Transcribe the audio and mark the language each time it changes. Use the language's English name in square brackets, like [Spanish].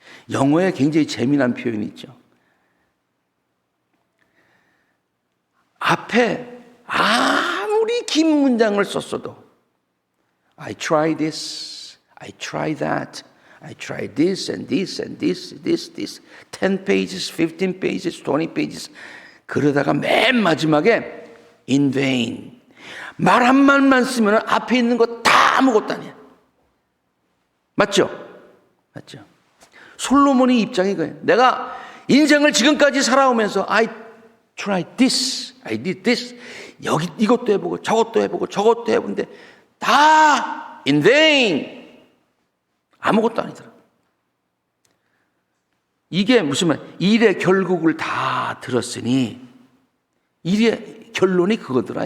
[Korean] 영어에 굉장히 재미난 표현이 있죠. 앞에 아무리 긴 문장을 썼어도 [English] I try this, I try that, I try this and this and this, 10 pages, 15 pages, 20 pages. [Korean] 그러다가 맨 마지막에 [English] in vain. [Korean] 말 한 말만 쓰면 앞에 있는 거 다 아무것도 아니야. 맞죠? 맞죠? 솔로몬의 입장이 그거예요. 내가 인생을 지금까지 살아오면서 [English] I tried this, I did this. [Korean] 여기 이것도 해보고 저것도 해보고 저것도 해본데 다 [English] in vain. [Korean] 아무것도 아니더라. 이게 무슨 말? 일의 결국을 다 들었으니 일의 결론이 그거더라.